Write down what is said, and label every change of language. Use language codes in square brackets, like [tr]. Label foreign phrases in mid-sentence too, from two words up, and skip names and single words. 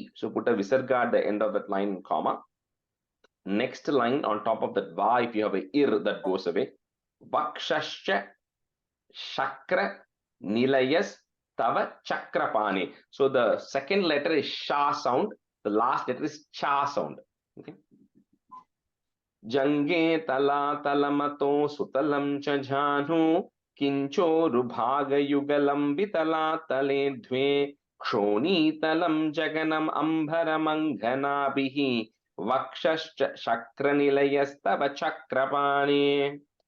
[en] So put a visarga at the end of that line, comma. Next line on top of that va, if you have a ir, that goes away. [sa] Vakshascha Shakra Nilayas Tava Chakrapani. [en] So the second letter is Sha sound. The last letter is Cha sound. Okay. [sa] Jange Tala Talamato Sutalam Chajanu Kincho Rubhaga Yugalam Vitala Tale Dve Kshoni Talam Jaganam Ambharamangana Bihi Vakshascha Shakranilayastava Chakrapani.